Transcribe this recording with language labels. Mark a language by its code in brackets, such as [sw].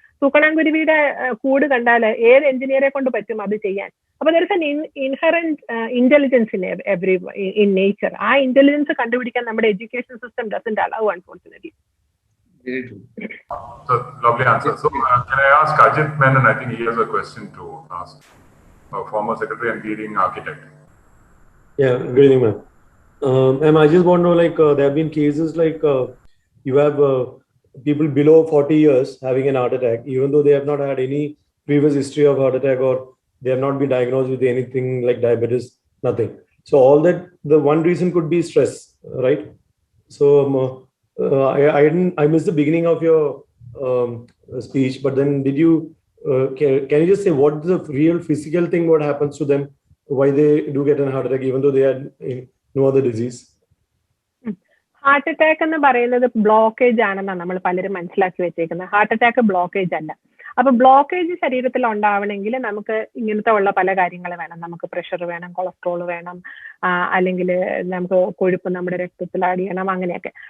[ml] തൂക്കണാങ്കുരുവിയുടെ കൂട് കണ്ടാൽ ഏത് എഞ്ചിനീയറെ കൊണ്ട് പറ്റും അത് ചെയ്യാൻ? [en] അപ്പൊ there is an inherent intelligence in nature. [ml] ആ ഇന്റലിജൻസ് കണ്ടുപിടിക്കാൻ നമ്മുടെ education system [en] Doesn't allow, unfortunately. Very true. So, lovely answer. So, can I ask Ajit Menon? I think he has a question to ask. Former Secretary and leading architect. Yeah, good evening, ma'am. Ma'am, I just want to know, like, there have been cases like you have people below 40 years having an heart attack, even though they have not had any previous history of heart attack, or they have not been diagnosed with anything like diabetes, nothing. So all that, the one reason could be stress, right? So I missed the beginning of your speech, but then did you, can you just say what is the real physical thing, what happens to them, why they do get a heart attack even though they had no other disease? [ml] Heart attack എന്ന് പറയുന്നത് blockage ആണെന്നാണ് നമ്മൾ പലരും മനസ്സിലാക്കി വെച്ചേക്കുന്നത്. Heart attack blockage അല്ല. അപ്പൊ blockage ശരീരത്തിൽ ഉണ്ടാവണമെങ്കിൽ നമുക്ക് ഇങ്ങനത്തെ ഉള്ള പല കാര്യങ്ങൾ വേണം. നമുക്ക് പ്രഷർ വേണം, കൊളസ്ട്രോൾ വേണം, അല്ലെങ്കിൽ നമുക്ക് കൊഴുപ്പ് നമ്മുടെ രക്തത്തിൽ ആഡ് ചെയ്യണം, അങ്ങനെയൊക്കെ.